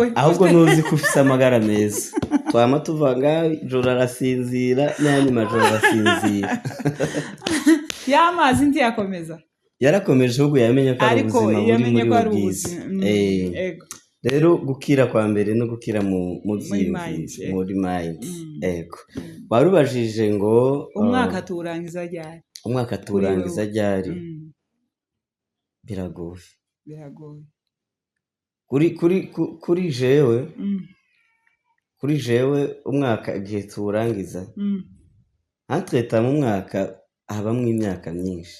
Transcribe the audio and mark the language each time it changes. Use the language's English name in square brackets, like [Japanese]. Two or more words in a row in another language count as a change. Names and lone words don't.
[Rundi] ahubwo ntuzi ko ufite amagara meza. Twama tuva ngaho ijoro arasinzira n'ayandi majoro arasinzira. Y'amazi ntiyakomeza, yarakomeje ahubwo yamenye ko ari ubuzima buri muri we bwiza. Rero gukira kwa mbere no gukira muri mind. Warubajije ngo umwaka turangiza ryari? Umwaka turangiza ryari? Biragoye. Kuri jewe umwaka igihe turangiza, hatreta mu mwaka habamwo imyaka myinshi.